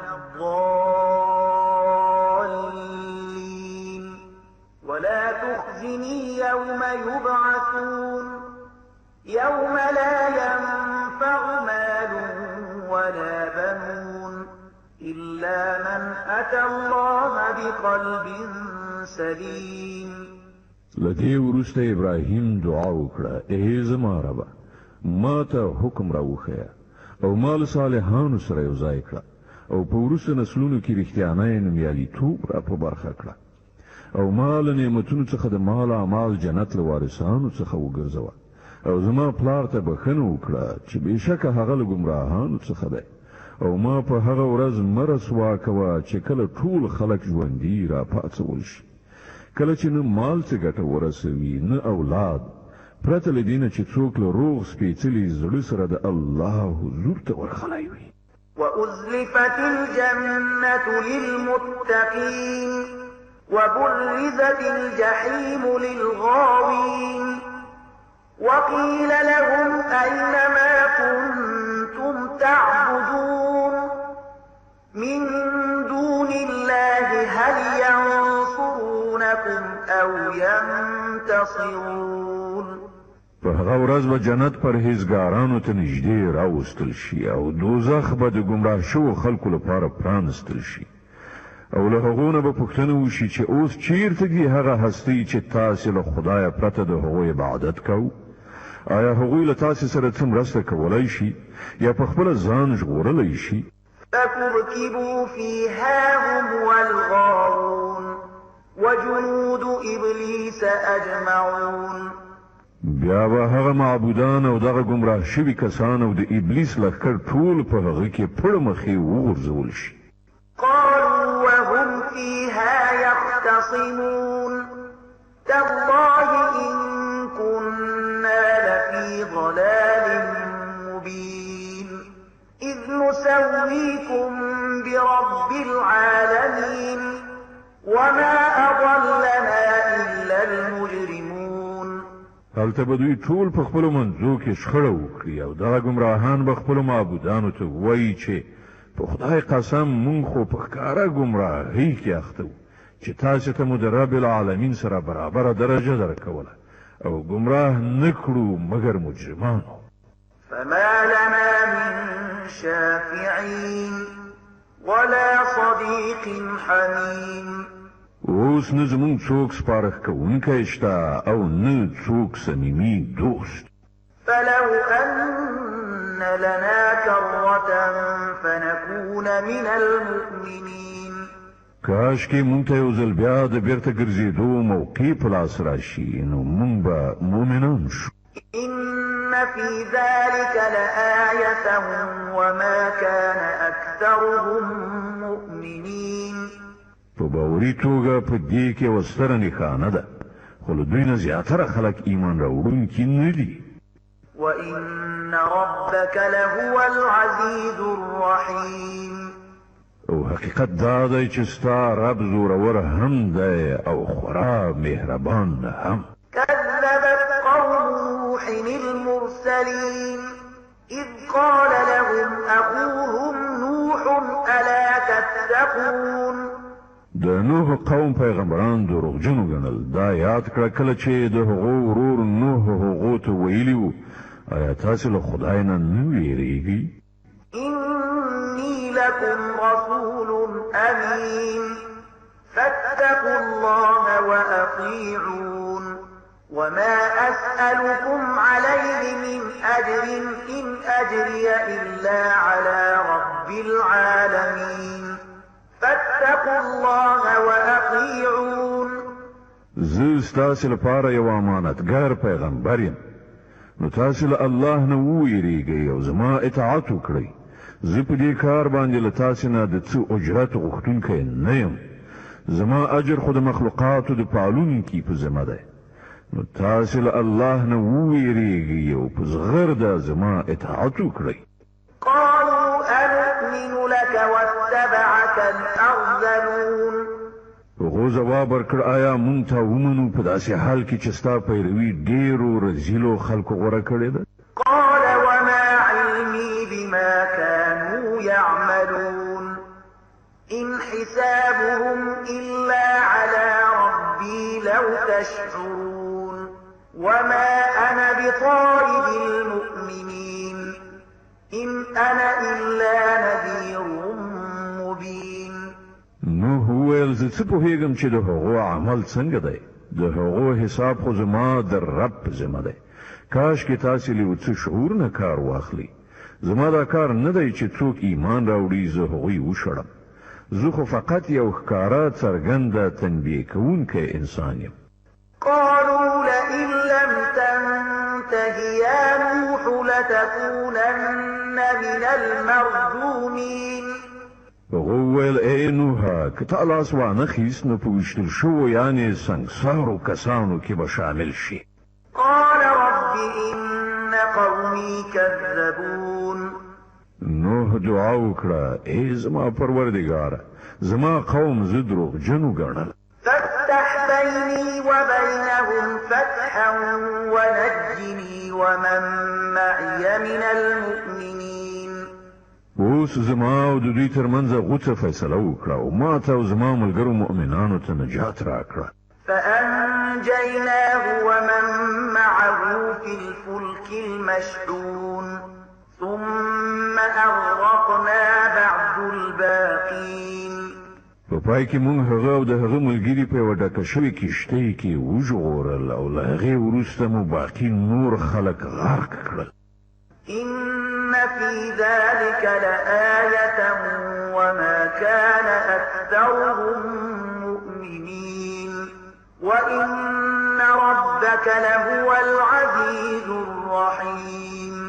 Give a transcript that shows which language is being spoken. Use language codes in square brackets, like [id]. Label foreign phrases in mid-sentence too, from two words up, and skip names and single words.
[ar] الضالين ولا تخزني يوم يبعثون يوم لا ينفع مال ولا بنون إلا من أتى الله بقلب سليم. [ps] لدې وروسته ابراهیم دعا وکړه: ای زما ربه، ما ته حکم راوښیه او مال صالحانو سره یو ځای کړه او په وروسته نسلونو کې رښتیانۍ نومیالیتوب را په برخه کړه او مال نعمتونو څخه د مال اعمال جنت له وارثانو څخه وګرځوه او زما پلار ته بخښنه وکړه چې بېشکه هغه له ګمراهانو څخه دی او ما په هغه ورځ مه رسوا کوه چې کله ټول خلک ژوندي را پاڅول شي، کله چې نه مال څه ګټه ورسوي نه اولاد، پرته له دې نه چې څوک له روغ سپېڅلي زړه سره د الله حضور ته ورغلی وي. [ar] وأزلفت الجنة للمتقين وبرزت الجحيم للغاوين وقيل لهم أين ما كنتم تعبدون من دون الله هل ينصرونكم أو ينتصرون. [ps] په هغه ورځ به جنت پرهیزګارانو ته نږدې راوستل شي او دوزخ به د ګمراه شوو خلکو لپاره پرانستل شي او له هغو نه به پوښتنه وشي چې اوس چیرته دي هغه هستۍ چې تاسې له خدایه پرته د هغوی عبادت کوو؟ آیا هغوی له تاسې سره څه مرسته کولی شي یا په خپله ځان ژغورلی شي؟ [ar] فكبكبوا فيها هم والغاوون وجنود إبليس أجمعون. [ps] بیا به هغه معبودان او دغه ګمراه شوي کسان او د ابلیس لښکر ټول په هغه کې پړه مخې وغورځول شي. [ar] قالوا وهم فيها يختصمون تالله إن كنا لفي ضلال مبين إذ نسويكم برب العالمين وما أضلنا إلا المجرمون. [ps] هلته به دوی ټول په خپلو منځو کې شخړه وکړي او دغه ګمراهان به خپلو معبودانو ته وایي چې په خدای قسم مونږ خو په ښکاره ګمراهۍ کې اخته وو چې تاسې ته مو د [ar] رب العالمین [ps] سره برابره درجه درکوله او ګمراه نه کړو مګر مجرمانو. [ar] فما لنا من شافعين ولا صديق حميم. [ps] اوس نه زمونږ څوک سپارښت کوونکی شته او نه څوک صمیمي دوست. [ar] فلو أن لنا كرة فنكون من المؤمنين. [ps] کاش کې مونږ ته یو ځل بیا د بیرته ګرځېدو موقع په لاس راشي نو مونږ به مؤمنان شو. [ar] إن في ذلك لآية وما كان أكثرهم مؤمنين. [ps] په باوري توګه په دې کې یوه ستره نښانه ده خو له دوی نه زیاتره خلک ایمان راوړونکي نه دي. [ar] وإن ربك لهو العزيز الرحيم. [ps] او حقیقت دا دی چې ستا رب زورور هم دی او خورا مهربان هم. [ar] كذبت قوم نوح المرسلين إذ قال لهم أخوهم نوح ألا تتقون. [ps] د نوح قوم پیغمبران دروغجنو ګڼل. دا یاد کړه کله چې د هغو ورور نوح هغو ته ویلي وو آیا تاسې له خدای نه نه ویریږئ؟ [ar] إني لكم رسول أمين فاتقوا الله وأطيعون وما أسألكم عليه من أجر إن أجري إلا على رب العالمين فاتقوا الله وأطيعون. [ps] زه ستاسې لپاره یو امانتګار پیغمبر یم نو تاسې له الله نه وویریږئ او زما اطاعت وکړئ. زه په دې کار باندې له تاسې نه د څه اجرت غوښتونکی نه یم. زما اجر خو د مخلوقاتو د پالونکي په ذمه دی نو تاسې له الله نه وویریږئ او په زغرده زما اطاعت وکړئ. [ar] قالوا أنؤمن لك واتبعك الأرذلون. [ps] هغو ځواب ورکړ آیا مونږ ته ومنو په داسې حال کې چې ستا پیروي ډېرو رذیلو خلکو غوره کړې ده؟ [ar] قال وما علمي بما كانوا يعملون إن حسابهم إلا على ربي لو تشعرون وما أنا بطارد المؤمنين إن أنا إلا نذير مبين. [ps] نوح وویل وویل زه څه پوهېږم چې د هغو عمل څنګه دی د هغو حساب خو زما د رب په ذمه دی کاش کې تاسې له یو څه شعور نه کار واخلي زما دا کار نه دی چې څوک ایمان راوړي زه هغوی وشړم زه خو فقط یو ښکاره څرګنده تنبیه کوونکی انسان یم [ar] قالوا لئن لم تنته يا نوح لتكونن من المرجومين [ps] هغه وویل ای نوحه که تا لاس وانه خیست نو په ویشتل شوو یعنې سنګسارو کسانو کې به شامل شي [ar] قال رب إن قومي كذبون [ps] نوح دعا وکړه ای زما پروردګاره زما قوم زه دروغجن وګڼل [ar] فافتح بيني وبينهم فتحا ونجني ومن معي من المؤمنين [ps] اوس زما او د دوی ترمنځ غوڅه فیصله وکړه او ما ته او زما ملګرو مؤمنانو ته نجات راکړه [ar] فأنجيناه ومن معه في الفلك المشحون ثم أغرقنا بعد الباقين [ps] په پای کې مونږ هغه او د هغه ملګري په یوه ډکه شوې کښتۍ کې وژغورل او له هغې وروسته مو باقي نور خلک غرق کړل [ar] إن في ذلك لآية وما كان أكثرهم مؤمنين وإن ربك لهو العزيز الرحيم